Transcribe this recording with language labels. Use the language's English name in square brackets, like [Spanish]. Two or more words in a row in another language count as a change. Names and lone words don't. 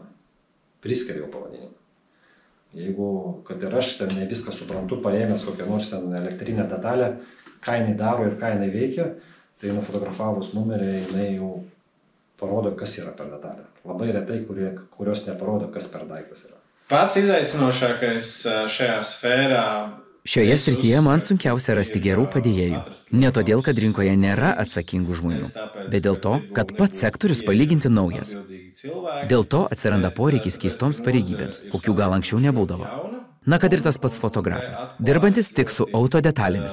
[Lithuanian] Priskiria jau pavadinimą. Jeigu, kad ir aš ten ne viską suprantu, paėmęs kokią nors ten elektrinę detalę, ką jinai daro ir ką jinai veikia, tai nufotografavus numerį, jinai jau parodo, kas yra per detalę. Labai retai, kurios neparodo, kas per daiktas yra. [Latvian] Pats izaicinošākais šajā sfērā. [Lithuanian] Šioje srityje man sunkiausia rasti gerų padėjėjų. Ne todėl, kad rinkoje nėra atsakingų žmonių, bet dėl to, kad pats sektorius palyginti naujas. Dėl to atsiranda poreikis keistoms pareigybėms, kokių gal anksčiau nebūdavo. Na, kad ir tas pats fotografas, dirbantis tik su auto detalėmis.